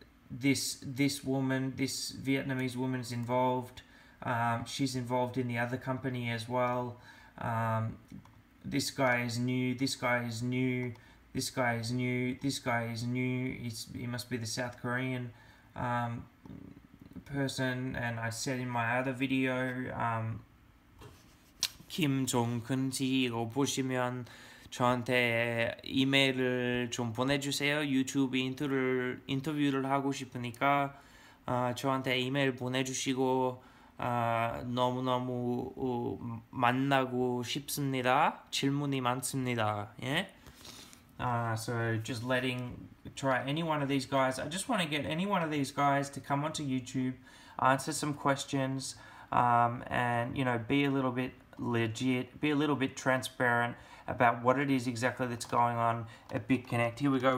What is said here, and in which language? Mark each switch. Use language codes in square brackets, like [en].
[en] This Vietnamese woman is involved. She's involved in the other company as well. This guy is new. This guy is new. This guy is new. This guy is new. He must be the South Korean person. And I said in my other video, [ko] 김종근 씨 이거 보시면 저한테 이메일을 좀 보내주세요. 유튜브 인터뷰를 하고 싶으니까 저한테 이메일 보내주시고 너무너무 만나고 싶습니다. 질문이 많습니다. 예? [en] So just try any one of these guys. I just want to get any one of these guys to come onto YouTube, answer some questions, and, you know, be a little bit legit, be a little bit transparent about what it is exactly that's going on at BitConnect. Here we go.